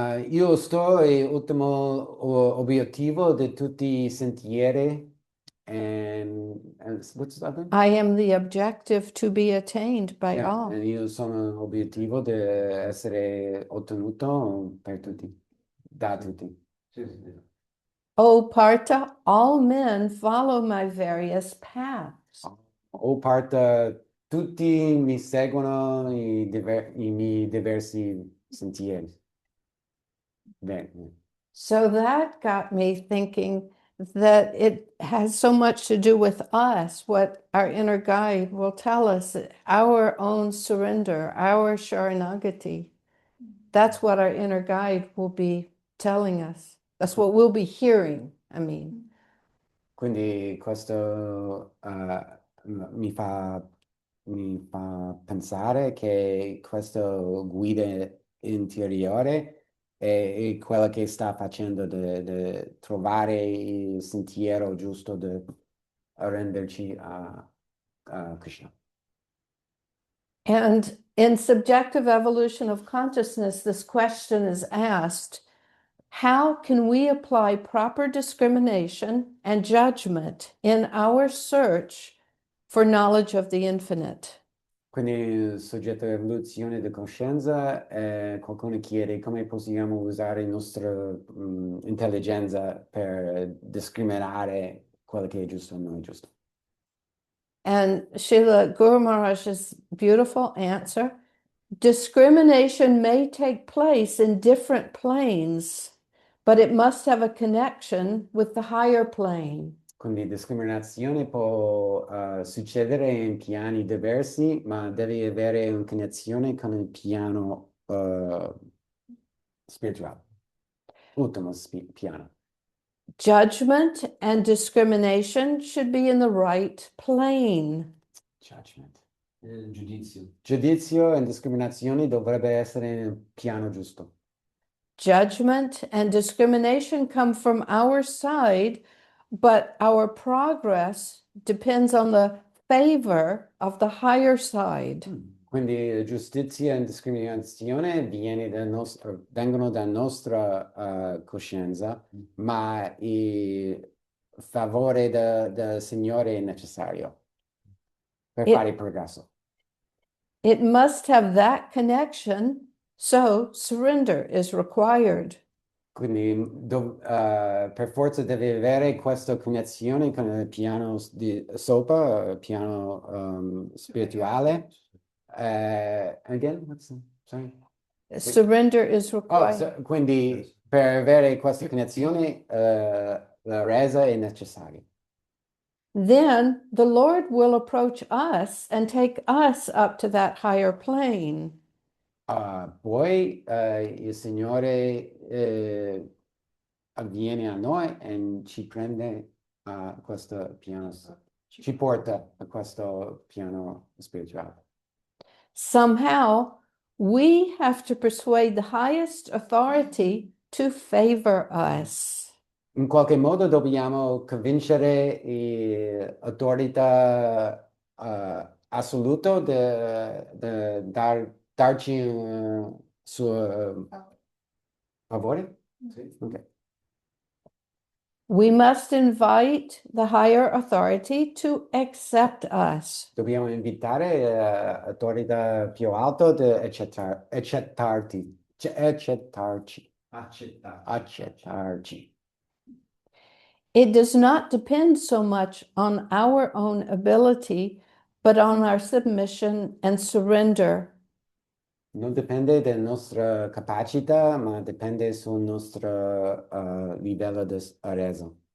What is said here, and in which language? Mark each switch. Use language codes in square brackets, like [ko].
[it] Io sto l'ultimo obiettivo di tutti i sentieri. [en] And what's the other? I am the objective to be attained by Yeah, all. [it] io sono l'obiettivo di essere ottenuto per tutti, da tutti. Sì, sì. [en] O Partha, all men follow my various paths. [it] O parte, tutti mi seguono i miei diversi sentieri. Bene. [en] So that got me thinking that it has so much to do with us, what our inner guide will tell us, our own surrender, our Sharanagati. That's what our inner guide will be telling us. That's what we'll be hearing, I mean. [it] Quindi questo mi fa pensare che questa guida interiore è quella che sta facendo di trovare il sentiero giusto di renderci a Krishna. [en] And in subjective evolution of consciousness, this question is asked, how can we apply proper discrimination and judgment in our search for knowledge of the infinite? [it] Quindi il soggetto dell'evoluzione di coscienza, qualcuno chiede come possiamo usare la nostra intelligenza per discriminare quello che è giusto e non è giusto. [en] And Srila Guru Maharaj's beautiful answer, discrimination may take place in different planes, but it must have a connection with the higher plane. [it] Quindi discriminazione può succedere in piani diversi, ma deve avere una connessione con il piano spirituale, ultimo piano. [en] Judgment and discrimination should be in the right plane. Judgment. [it] Giudizio. Giudizio e discriminazione dovrebbe essere nel piano giusto. [en] Judgment and discrimination come from our side, but our progress depends on the favor of the higher side. [it] Quindi giustizia e discriminazione vengono dalla nostra coscienza, ma il favore del Signore è necessario per fare il progresso. [en] It must have that connection, so surrender is required. [it] Quindi per forza deve avere questa connessione con il piano di sopra, il piano spirituale. [en] Again, sorry. Surrender is required. [it] Quindi per avere questa connessione la resa è necessaria. [en] Then the Lord will approach us and take us up to that higher plane. [it] Poi il Signore avviene a noi e ci prende a questo piano, ci porta a questo piano spirituale. [en] Somehow, we have to persuade the highest authority to favor us. [it] In qualche modo dobbiamo convincere l'autorità assoluta di darci un suo favore. Sì. Ok. [en] We must invite the higher authority to accept us. [it] Dobbiamo invitare l'autorità più alta di accettarci. Accettarci. [en] It does not depend so much on our own ability, but on our submission and surrender. [it] Non dipende dalla nostra capacità, ma dipende sul nostro livello di resa.